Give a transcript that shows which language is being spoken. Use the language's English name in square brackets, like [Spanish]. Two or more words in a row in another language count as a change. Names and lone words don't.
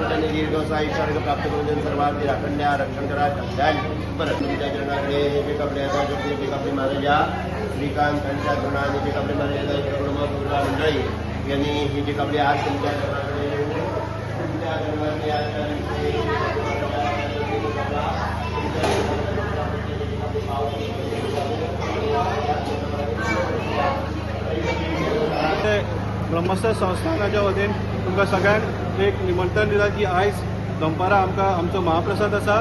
[Marathi] त्यांनी दीर्घ आयुष्य आरोग्य प्राप्त करून देऊन सर्वांची राखण द्या, रक्षण करा, कल्याण परत तुमच्या चरणाकडे हे जे कपडे आता जे कपडे माझ्या या श्रीकांत त्यांच्या तरुणाने जे कपडे माझ्या दुर्गा मंडळी यांनी हे जे कपडे आज तुमच्या चरणाकडे तुमच्या चरणाकडे [Konkani] ब्रह्मस्थ संस्थानाच्या वतीन तुमकां सगळ्यांक एक निमंत्रण दिता की आयज दनपारा आमचो महाप्रसाद आसा।